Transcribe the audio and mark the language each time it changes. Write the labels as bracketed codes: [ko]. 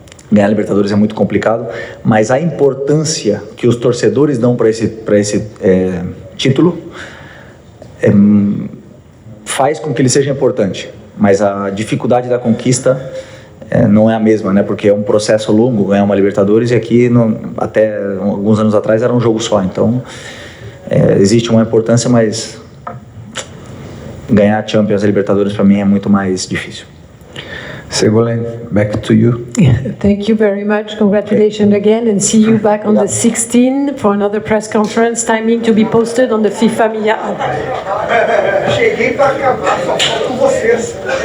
[pt] Ganhar a Libertadores é muito complicado, mas a importância que os torcedores dão para esse título faz com que ele seja importante, mas a dificuldade da conquista não é a mesma, né? Porque é um processo longo ganhar uma Libertadores, e aqui até alguns anos atrás era um jogo só, então existe uma importância, mas ganhar a Champions e Libertadores para mim é muito mais difícil. [en] Ségolène, back to you. Thank you very much. Congratulations again, and see you back on the 16th for another press conference. Timing to be posted on the FIFA Media app. [pt] Cheguei para acabar, só faltam vocês.